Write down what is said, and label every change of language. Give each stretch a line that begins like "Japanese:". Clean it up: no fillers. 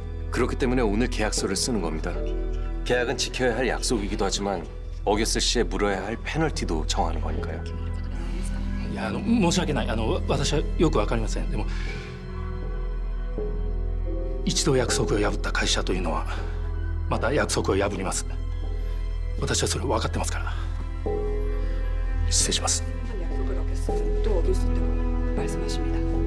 Korean: 그렇기 때문에 오늘 계약서를 쓰는 겁니다. 계약은 지켜야 할 약속이기도 하지만 어겼을 시에 물어야 할 페널티도 정하는 거니까요.
Japanese: いや申し訳ない。私はよくわかりません。でも一度約束を破った会社というのはまた約束を破ります。私はそれ分かってますから。失礼します。
Korean: 약속을 어겼으면 또 어길 수 있다고 말씀하십니다.